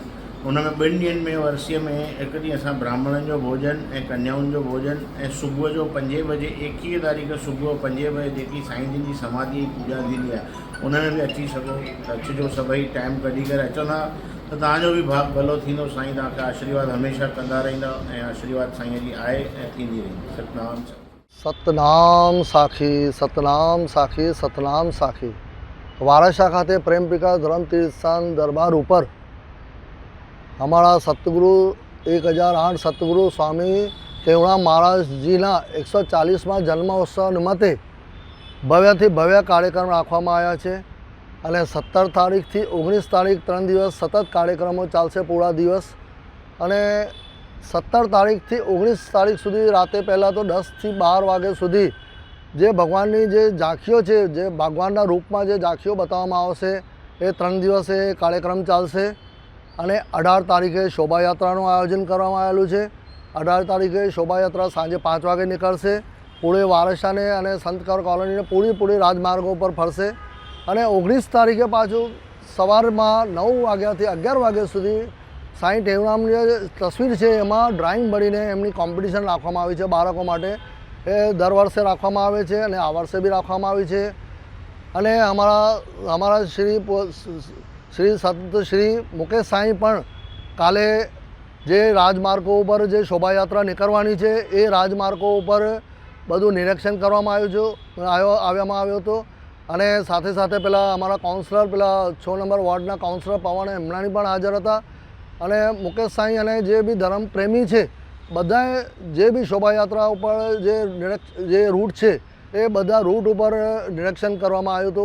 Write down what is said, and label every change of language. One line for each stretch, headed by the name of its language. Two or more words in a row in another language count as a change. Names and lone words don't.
Sindhi: उन में 2 ॾींहंनि में वरसीअ में हिकु ॾींहुं असां ब्राह्मणनि जो भोजन ऐं कन्याउनि जो भोजन ऐं सुबुह जो 5 बजे 21 तारीख़ सुबुह 5 बजे जेकी साईं जिन जी समाधि पूॼा थींदी आहे उन में बि अची सघो त अचिजो, सभई टाइम कढी करे अचंदा त तव्हांजो बि भाग भलो थींदो। साईं तव्हांखे आशीर्वाद हमेशह कंदा रहंदा ऐं आशीर्वाद साईं जी आहे ऐं थींदी रहंदी। सतनाम सतनाम साखी, सतनाम साखी, सतनाम साखी।
Gujarati: વારસિયા ખાતે પ્રેમ પ્રકાશ ધર્મતીર્થ દરબાર ઉપર હમારા સતગુરુ 1008 સતગુરુ સ્વામી ટેવરામ મહારાજ જી 140મા જન્મોત્સવ નિમિત્તે ભવ્ય ભવ્ય કાર્યક્રમ રાખવામાં આવ્યા છે અને 17 તારીખ થી 19 તારીખ 3 દિવસ સતત કાર્યક્રમો ચાલશે પૂરા દિવસ। અને 17 તારીખ થી 19 તારીખ સુધી રાતે પહેલા તો 10 થી 12 વાગે સુધી જે ભગવાનની જે ઝાંખીઓ છે, જે ભગવાનના રૂપમાં જે ઝાંખીઓ બતાવવામાં આવશે એ 3 દિવસે કાર્યક્રમ ચાલશે। અને 18 તારીખે શોભાયાત્રાનું આયોજન કરવામાં આવેલું છે। 18 તારીખે શોભાયાત્રા સાંજે 5 વાગે નીકળશે, પૂરે વારસિયાને અને સંતકર કૉલોનીને પૂરી રાજમાર્ગો પર ફરશે। અને 19 તારીખે પાછું સવારમાં 9 વાગ્યાથી 11 વાગ્યા સુધી સાઈં ટેવરામની તસ્વીર હૈ એમાં ડ્રોઈંગ બનીને એમની કૉમ્પિટિશન રાખવામાં આવી છે બાળકો માટે। એ દર વર્ષે રાખવામાં આવે છે અને આ વર્ષે બી રાખવામાં આવી છે। અને અમારા શ્રી સંત શ્રી મુકેશ સાઈ પણ કાલે જે રાજમાર્ગો પર જે શોભાયાત્રા નીકળવાની છે એ રાજમાર્ગો પર બધું નિરીક્ષણ કરવામાં આવ્યો હતો। અને સાથે સાથે પેલા અમારા કાઉન્સિલર પેલા 6 નંબર વોર્ડના કાઉન્સિલર પવન એમનાની પણ હાજર હતા। અને મુકેશ સાઈ અને જે બી ધર્મ પ્રેમી છે બધાએ જે બી શોભાયાત્રા ઉપર જે રૂટ છે એ બધા રૂટ ઉપર નિરીક્ષણ કરવામાં આવ્યું હતું।